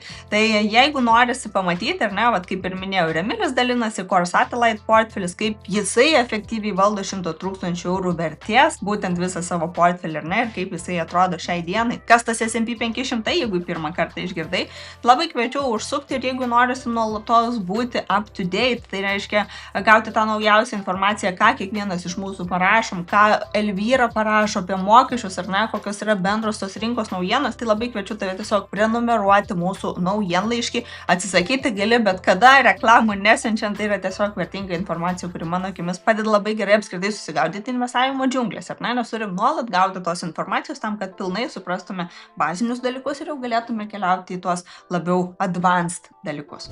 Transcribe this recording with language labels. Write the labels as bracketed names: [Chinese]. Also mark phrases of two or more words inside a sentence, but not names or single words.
[Lithuanian] Tai jeigu norisi pamatyti, ar ne, vat kaip ir minėjau, Emilis dalinasi [English] Core Satellite [Lithuanian] portfelis, kaip jisai efektyviai valdo 100 000 eurų vertės, būtent visą savo portfelį, ar ne, ir kaip jisai atrodo šiai dienai. Kas tas S&P 500, jeigu pirmą kartą išgirdai, labai kviečiu užsukti ir jeigu norisi nuolatos būti [English] up to date, [Lithuanian] tai reiškia gauti tą naujausią informaciją, ką kiekvienas iš mūsų parašom, ką Elvyra parašo apie mokesčius, ar ne, kokios yra bendros tos rinkos naujienas, tai labai kviečiu tave tiesiog prenumeruoti mūsų naujienlaiškį, atsisakyti gali bet kada, reklamų nesiunčiant, tai yra tiesiog vertinga informacija, kuri mano akimis padeda labai gerai apskritai susigaudyti investavimo džiunglėse, ar ne, nes turim nuolat gauti tos informacijos tam, kad pilnai suprastume bazinius dalykus ir jau galėtume keliauti į tuos labiau advanced dalykus.